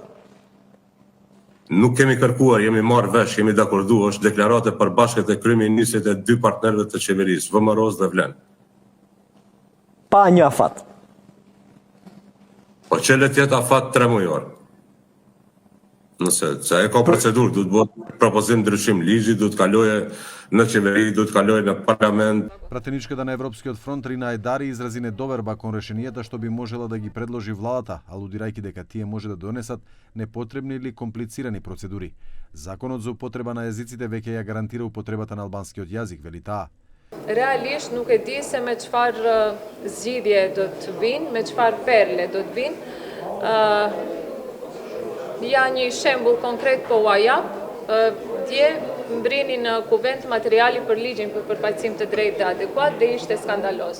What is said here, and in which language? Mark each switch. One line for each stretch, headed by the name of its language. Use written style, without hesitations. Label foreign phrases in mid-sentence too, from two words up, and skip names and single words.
Albanian: Nuk kemi kërkuar, jemi marrë vesh, jemi dakorduar, është deklarate përbashkët e kryeministrit e 2 partnerëve të qeverisë, VMRO-s dhe Vlen. Pa një afat. Po qëllet jetë afat 3 mujor. Nëse e ka procedurë, duhet bëhet propozim ndryshim ligji, duhet kaloje në qeveri, duhet kaloje në parlament.
Macedonian: Пратеничката на Европскиот фронт Рина Едари изрази недоверба кон решенијата што би можела да ги предложи владата, алудирајќи дека тие може да донесат непотребни или комплицирани процедури. Законот за употреба на јазиците веќе ја гарантира употребата на албанскиот јазик, вели таа.
Albanian: Realisht nuk e di se me çfarë zgjidhje do të vinë, me çfarë perle do të vinë. Ja një shembull konkret po ua jap. Dje mbrini në kuvent materiali për ligjin për përfaqësim të drejtë dhe adekuat dhe ishte skandaloz.